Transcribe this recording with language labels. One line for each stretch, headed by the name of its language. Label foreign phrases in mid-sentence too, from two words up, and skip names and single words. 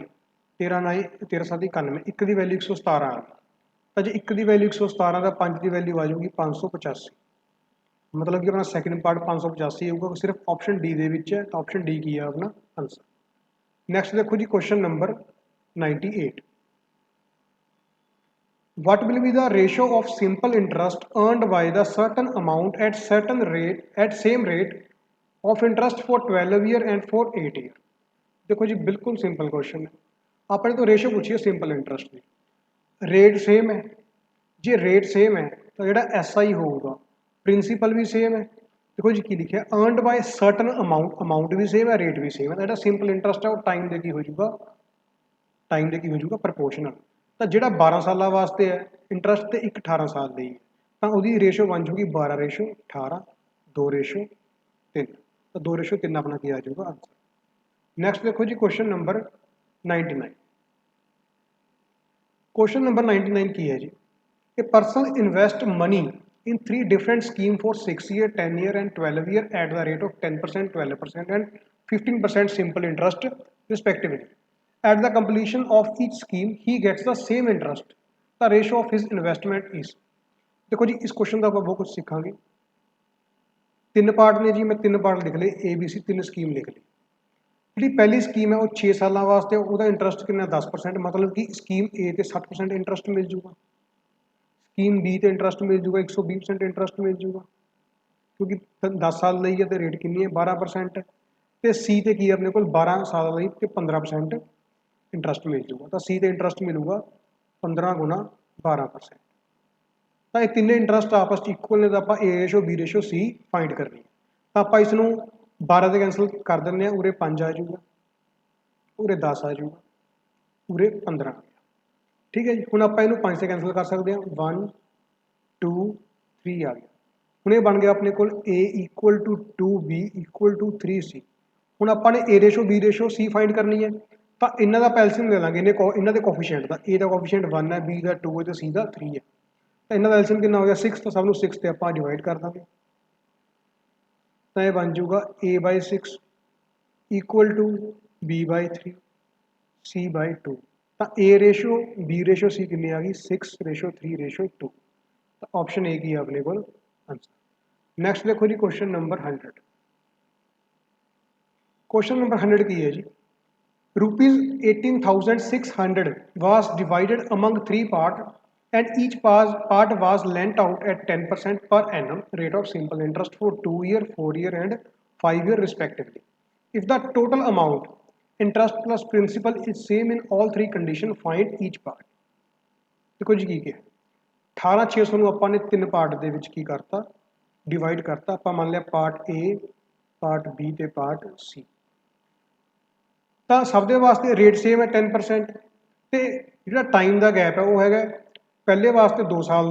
Punjabi: 13 9 13 7 91, ਇੱਕ ਦੀ ਵੈਲਿਊ 117 ਆ ਗਈ। ਤਾਂ ਜੇ ਇੱਕ ਦੀ ਵੈਲਿਊ 117 ਦਾ 5 ਦੀ ਵੈਲਿਊ ਆ ਜਾਊਗੀ 585। ਮਤਲਬ ਕਿ ਆਪਣਾ
English: second part
Punjabi: 585 ਆਊਗਾ, ਸਿਰਫ
English: option D
Punjabi: ਦੇ ਵਿੱਚ ਹੈ। ਤਾਂ
English: option D
Punjabi: ਕੀ ਹੈ ਆਪਣਾ ਆਨਸਰ। ਨੈਕਸਟ ਦੇਖੋ ਜੀ
English: question number
Punjabi: 98।
English: What will be the ratio of simple interest earned by the certain amount at certain rate at same rate of interest for 12 year and for 8 year?
Hindi: देखो जी बिल्कुल
English: simple question
Hindi: है। आपने तो रेशो पूछी है
English: simple interest
Hindi: की,
English: rate same
Hindi: है। जे
English: rate same
Hindi: है तो जो SI होगा प्रिंसीपल भी सेम है। देखो जी की लिखा है
English: earned by certain amount,
Hindi: अमाउंट भी सेम है, रेट भी सेम है। तो जो
English: simple interest
Hindi: है वो टाइम दे की हो जाऊगा, टाइम दे की हो जाऊगा प्रपोर्शनल। तो जो 12 साल वास्ते है इंटरस्ट तो एक 18 साल की है, तो वो रेशो बन जूगी 12:18, 2:3। तो 2:3 अपना की आ जाऊगा आंसर। नैक्सट देखो जी
English: question number
Hindi: 99।
English: question number
Hindi: 99 की है जी।
English: A person invest money in 3 different scheme for 6 year, 10 year and 12 year at the rate of 10%, 12% and 15% simple interest respectively. At the completion of each scheme, he gets the same interest. The ratio of his investment is।
Hindi: देखो जी इस क्वेश्चन का बहुत कुछ सीखांगे। तीन पार्ट ने जी, मैं तीन पार्ट लिख ले ABC, तीन स्कीम लिख ली। जी पहली स्कीम है वो 6 साल वास्ते, वो इंटरस्ट कितना 10%, मतलब कि स्कीम A ते 60% इंटरस्ट मिल जूगा, स्कीम B ते इंटरस्ट मिल जूगा 120% इंटरस्ट मिल जूगा क्योंकि 10 साल
Punjabi: ਲਈ ਹੈ ਤੇ ਰੇਟ ਕਿੰਨੀ ਹੈ 12% ਤੇ C ਤੇ ਕੀ ਹੈ ਆਪਣੇ ਕੋਲ 12 ਸਾਲ ਲਈ ਤੇ 15% ਇੰਟਰਸਟ ਮਿਲ ਜੂਗਾ। ਤਾਂ C ਤੇ ਇੰਟਰਸਟ ਮਿਲੂਗਾ 15 ਗੁਣਾ 12%। ਤਾਂ ਇਹ ਤਿੰਨੇ ਇੰਟਰਸਟ ਆਪਸ ਚ ਇਕੁਅਲ ਨੇ, ਤਾਂ ਆਪਾਂ A ਰੇਸ਼ੋ B ਰੇਸ਼ੋ C ਫਾਈਂਡ ਕਰਨੀ ਹੈ। ਤਾਂ ਆਪਾਂ ਇਸ ਨੂੰ 12 ਤੇ ਕੈਂਸਲ ਕਰ ਦਿੰਦੇ ਹਾਂ, ਉਰੇ 5 ਆ ਜੂਗਾ, ਉਰੇ 10 ਆ ਜੂਗਾ, ਉਰੇ 15 ਆ ਗਿਆ।
Hindi: ठीक है जी।
Punjabi: ਹੁਣ ਆਪਾਂ ਇਹਨੂੰ 5
Hindi: से कैंसिल कर सकते हैं, 1 2 3 आ गया।
Punjabi: ਹੁਣ ਇਹ ਬਣ ਗਿਆ ਆਪਣੇ ਕੋਲ A
English: equal to 2B equal to 3C।
Punjabi: ਹੁਣ ਆਪਾਂ ਨੇ A ਰੇਸ਼ੋ B ਰੇਸ਼ੋ C ਫਾਈਂਡ ਕਰਨੀ ਹੈ, ਤਾਂ ਇਹਨਾਂ ਦਾ ਐਲਸੀਐਮ ਲੈ ਲਾਂਗੇ। ਇਹਨਾਂ ਦੇ ਕੋਫੀਸ਼ੀਐਂਟ ਦਾ, A ਦਾ ਕੋਫੀਸ਼ੀਐਂਟ 1 ਹੈ, B ਦਾ 2 ਹੈ ਤੇ C ਦਾ 3 ਹੈ। ਤਾਂ ਇਹਨਾਂ ਦਾ ਐਲਸੀਐਮ ਕਿੰਨਾ ਹੋ ਗਿਆ 6। ਤਾਂ ਸਭ ਨੂੰ 6 ਤੇ ਆਪਾਂ ਡਿਵਾਈਡ ਕਰ ਦਾਂਗੇ। ਤਾਂ ਇਹ ਬਣ ਜਾਊਗਾ A/6
English: equal to
Punjabi: B/3 C/2। ਤਾਂ A ਰੇਸ਼ੋ B ਰੇਸ਼ੋ C ਕਿੰਨੀ ਆ ਗਈ 6:3:2। ਤਾਂ ਆਪਸ਼ਨ A ਕੀ ਹੈ ਆਪਣੇ ਕੋਲ ਆਂਸਰ। ਨੈਕਸਟ ਦੇਖੋ ਜੀ ਕੁਐਸਚਨ ਨੰਬਰ 100।
Hindi: क्वेश्चन नंबर 100 की है जी।
English: ₹18,600 was divided among 3 parts and each part was lent out at 10% per annum rate of simple interest for 2 year, 4 year and 5 year respectively. If the total amount interest plus principal is same in all three conditions, find each part।
Punjabi: ਦੇਖੋ ਜੀ ਕੀ ਹੈ 18600 ਨੂੰ ਆਪਾਂ ਨੇ ਤਿੰਨ ਪਾਰਟ ਦੇ ਵਿੱਚ ਕੀ ਕਰਤਾ ਡਿਵਾਈਡ ਕਰਤਾ ਆਪਾਂ ਮੰਨ ਲਿਆ ਪਾਰਟ A ਪਾਰਟ B ਤੇ ਪਾਰਟ C ਤਾਂ ਸਭ ਦੇ ਵਾਸਤੇ ਰੇਟ ਸੇਮ ਹੈ 10% ਤੇ ਜਿਹੜਾ ਟਾਈਮ ਦਾ ਗੈਪ ਹੈ ਉਹ ਹੈਗਾ ਪਹਿਲੇ ਵਾਸਤੇ 2 ਸਾਲ